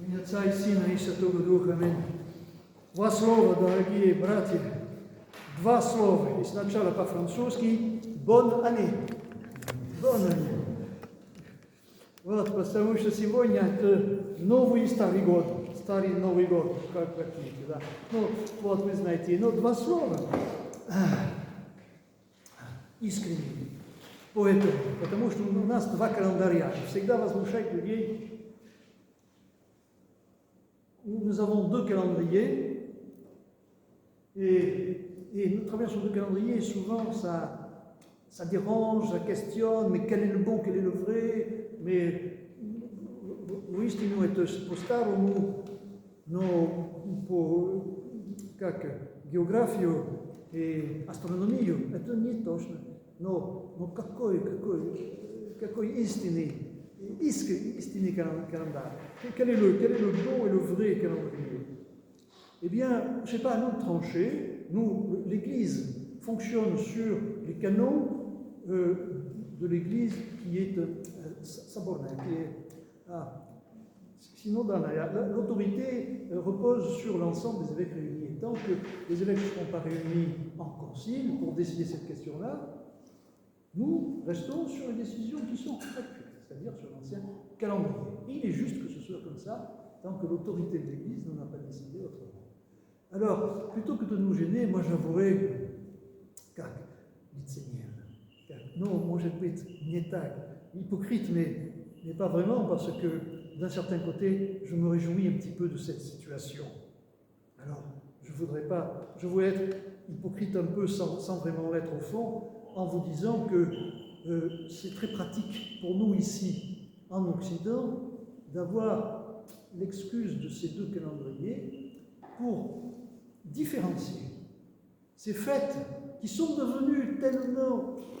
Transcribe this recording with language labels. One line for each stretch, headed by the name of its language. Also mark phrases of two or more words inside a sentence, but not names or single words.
Russian: Отца и Сына и Святого Духа. Аминь. Два слова, дорогие братья. Два слова. И сначала по-французски
French: «Bonne année». Bonne année.
Russian: Вот, потому что сегодня это Новый и Старый год. Старый Новый год, как хотите, да. Ну, вот вы знаете, но два слова. Искренне. Поэтому, потому что у нас два календаря. Всегда возмущает людей.
French: Nous avons deux calendriers. Et nous traversons deux calendriers et souvent ça dérange, ça questionne, mais quel est le bon, quel est le vrai? Mais uistinu, että po staromu, no po как географию и астрономию, это не точно.
Russian: Но какой истинный календарь?
French: Quel est le bon et le vrai calendrier? Eh bien, je ne sais pas, nous trancher, nous, l'Église fonctionne sur les canons de l'Église qui est sabordin, qui est... Sinon, l'autorité repose sur l'ensemble des évêques réunis. Et tant que les évêques ne seront pas réunis en concile pour décider cette question-là, nous restons sur les décisions qui sont actuelles, c'est-à-dire sur l'ancien calendrier. Et il est juste que ce soit comme ça, tant que l'autorité de l'Église n'en a pas décidé autrement. Alors, plutôt que de nous gêner, moi j'avouerai,
Russian: как лицемер,
French: non, moi je peux être hypocrite, mais pas vraiment, parce que d'un certain côté, je me réjouis un petit peu de cette situation. Alors, je voudrais être hypocrite un peu sans vraiment l'être au fond, en vous disant que c'est très pratique pour nous ici, en Occident, d'avoir l'excuse de ces deux calendriers pour différencier ces fêtes qui sont devenues tellement,